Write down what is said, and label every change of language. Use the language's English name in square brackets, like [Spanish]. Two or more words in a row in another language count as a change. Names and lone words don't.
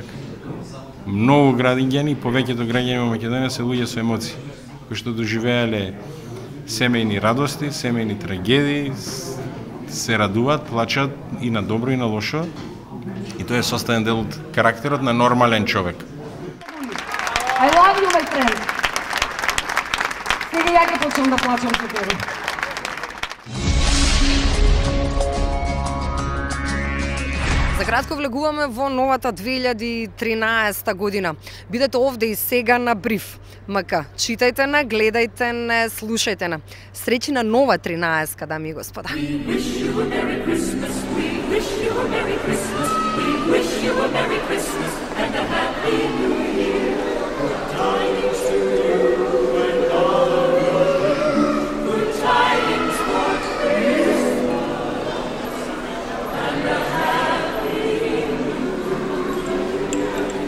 [Macedonian] Многу граѓани, повеќето граѓани во Македонија се луѓе со емоции, кои што доживеале семејни радости, семејни трагедии, се радуваат, плачат и на добро и на лошо. И тоа е составен дел од карактерот на нормален човек. [English] I love you, my friend. [Macedonian] Сега ја ќе почнам да плачам со тебе. За кратко влегуваме во новата 2013 година. Бидете овде и сега на Бриф МК. Читајте на, гледајте не, слушајте на. Среќи на нова 13, дами и господа. [English] We wish you a Merry Christmas. We wish you a Merry Christmas. We wish you a Merry Christmas and a Happy New Year. Good tidings to you and all of you. Good tidings for Christmas and a Happy New Year.